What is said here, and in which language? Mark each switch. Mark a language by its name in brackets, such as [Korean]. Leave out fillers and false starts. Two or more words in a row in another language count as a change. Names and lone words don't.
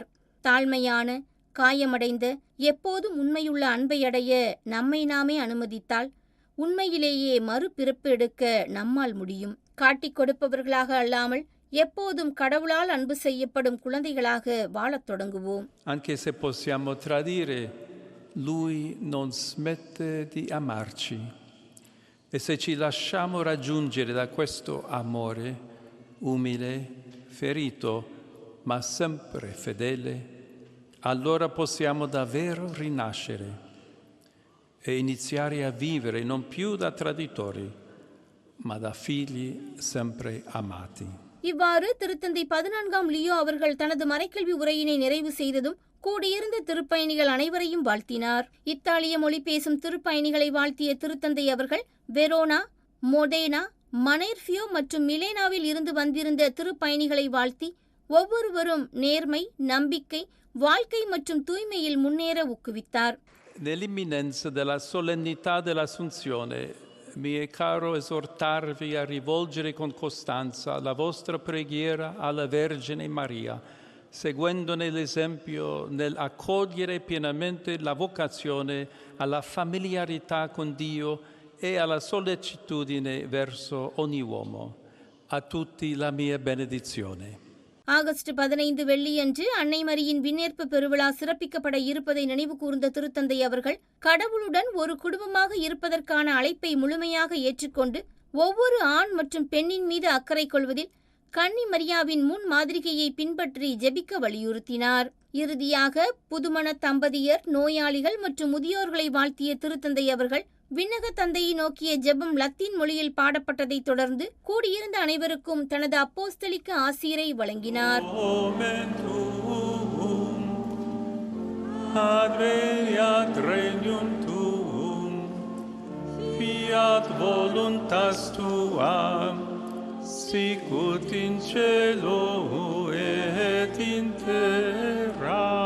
[Tamil] தாழ்மையான, காயமடைந்த, எப்போதும் உண்மையுள்ள அன்பை அடைய நம்மை நாமே அனுமதித்தால் உண்மையிலேயே மறுபிறப்பு எடுக்க நம்மால் முடியும். காட்டிக் கொடுப்பவர்களாக அல்லாமல் எப்போதும் கடவுளால் அன்பு செய்யப்படும் குழந்தைகளாக வாழத் தொடங்குவோம். [Italian] Anche se possiamo tradire, Lui non smette di amarci. E se ci lasciamo raggiungere da questo amore umile, ferito, ma sempre fedele, allora possiamo davvero rinascere e iniziare a vivere non più da traditori, ma da figli sempre amati. [Tamil] இவ்வாறு திருத்தந்தை 14ஆம் லியோ அவர்கள் தனது மறைக்கல்வி உரையினை நிறைவு செய்ததும் கூடியிருந்த திருப்பயணிகள் அனைவரையும் வாழ்த்தினார். இத்தாலிய மொழி பேசும் திருப்பயணிகளை வாழ்த்திய திருத்தந்தை அவர்கள் வெரோனா, மொடேனா, மனேர்ஃபியோ மற்றும் மிலேனாவில் இருந்து வந்திருந்த திருப்பயணிகளை வாழ்த்தி ஒவ்வொருவரும் நேர்மை, நம்பிக்கை, வாழ்க்கை மற்றும் தூய்மையில் முன்னேற ஊக்குவித்தார். [Italian] Nell'imminenza della solennità dell'Assunzione, mi è caro esortarvi a rivolgere con costanza la vostra preghiera alla Vergine Maria, seguendone l'esempio nell'accogliere pienamente la vocazione alla familiarità con Dio e alla sollecitudine verso ogni uomo. A tutti la mia benedizione. [Tamil] ஆகஸ்ட் 15 வெள்ளியன்று அன்னை மரியின் விண்ணேற்பு பெருவிழா சிறப்பிக்கப்பட இருப்பதை நினைவு கூர்ந்த திருத்தந்தை அவர்கள் கடவுளுடன் ஒரு குடும்பமாக இருப்பதற்கான அழைப்பை முழுமையாக ஏற்றுக்கொண்டு ஒவ்வொரு ஆண் மற்றும் பெண்ணின் மீது அக்கறை கொள்வதில் கன்னி மரியாவின் முன் மாதிரிகையை பின்பற்றி ஜெபிக்க வலியுறுத்தினார். இறுதியாக புதுமண தம்பதியர், நோயாளிகள் மற்றும் முதியோர்களை வாழ்த்திய திருத்தந்தை அவர்கள் விண்ணக தந்தையை நோக்கிய ஜெபம் லத்தீன் மொழியில் பாடப்பட்டதை தொடர்ந்து கூடியிருந்த அனைவருக்கும் தனது அப்போஸ்தலிக்க ஆசீரை வழங்கினார். [Latin] Sicut in cielo et in terra,